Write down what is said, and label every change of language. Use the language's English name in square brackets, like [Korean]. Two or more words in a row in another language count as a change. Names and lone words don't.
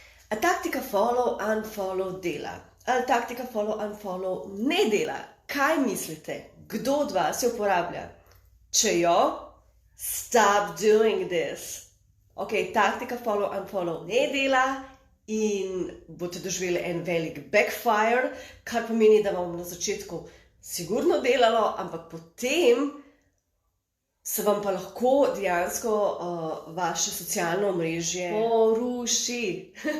[Slovenian] A taktika [English] follow, unfollow [Slovenian] dela? Ali taktika [English] follow, unfollow [Slovenian] ne dela? Kaj mislite? Kdo od vas jo uporablja? Če jo, [English] stop doing this. [Slovenian] Ok, taktika [English] follow, unfollow [Slovenian] ne dela in boste doživeli en velik backfire, kar pomeni, da vam na začetku sigurno delalo, ampak potem se vam pa lahko dejansko vaše socialno omrežje poruši.